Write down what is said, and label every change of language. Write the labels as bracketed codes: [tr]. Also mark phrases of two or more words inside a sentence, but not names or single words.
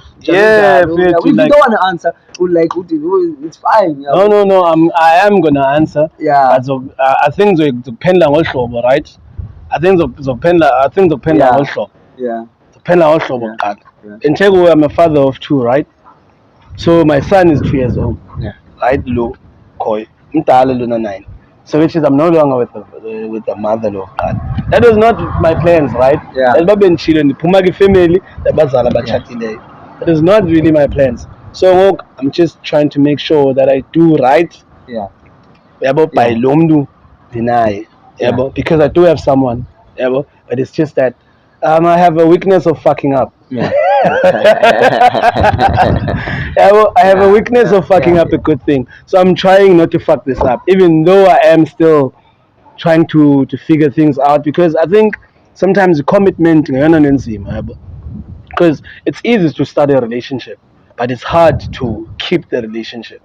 [en] If you don't want to answer, like it's fine. No, I am gonna answer. I think [xh] zokuphendula ngohlobo, [en] right? I think [xh] zokuphendula ngohlobo. Zokuphendula ngohlobo kuqala. [en] And check, I'm a father of two, right? So my son is 2 years old. Right, [xh] lo koi mdala lona 9. [en] So which is I'm no longer with the mother lo. That was not my plans, right? [xh] Babe ndishilo ndiphuma kwifamily yabazali abatshatileyo. [en] That is not really my plans. So I'm just trying to make sure that I do right. [xh] Yabo by lo mntu ndinaye. Yabo, [en] because I do have someone. Yabo, but it's just that I have a weakness of fucking up. I have a weakness of fucking up a good thing. So I'm trying not to fuck this up, even though I am still trying to figure things out, because I think sometimes commitment, because it's easy to start a relationship, but it's hard to keep the relationship.